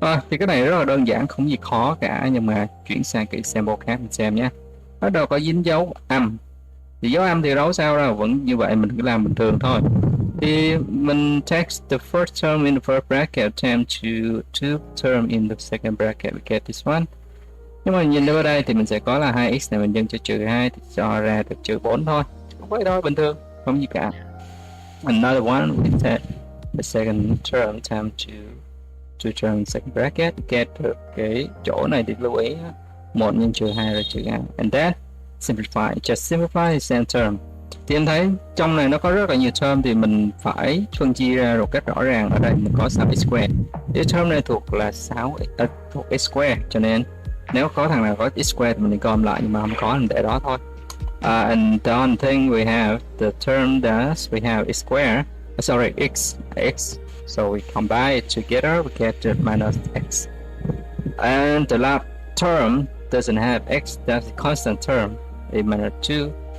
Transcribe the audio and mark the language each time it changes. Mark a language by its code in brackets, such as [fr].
[vi] Thì cái này rất là đơn giản, không gì khó cả, nhưng mà chuyển sang cái sample khác mình xem nhé. Bắt đầu có dính dấu âm, thì dấu âm thì đâu sao đâu, vẫn như vậy, mình cứ làm bình thường thôi. Thì mình [en] text the first term in the first bracket times to two term in the second bracket, we get this one. [vi] Nhưng mà nhìn ở đây thì mình sẽ có là 2x này mình nhân cho trừ 2 thì cho ra được trừ 4 thôi. Không phải đâu, bình thường, không gì cả. [en] Another one, we take the second term times to two term second bracket, get [vi] được cái chỗ này thì lưu ý 1 nhân trừ 2 là trừ 2. [en] And then simplify, just simplify the same term. [vi] Thì em thấy trong này nó có rất là nhiều term, thì mình phải phân chia ra một cách rõ ràng. Ở đây mình có 6x square, cái term này thuộc là thuộc x square, cho nên nếu có thằng nào có x square thì mình gom lại, nhưng mà không có mình để đó thôi. [en] And the other thing we have the term that we have x square, x. So we combine it together, we get the minus x. And the last term doesn't have x, that's the constant term, a minus 2.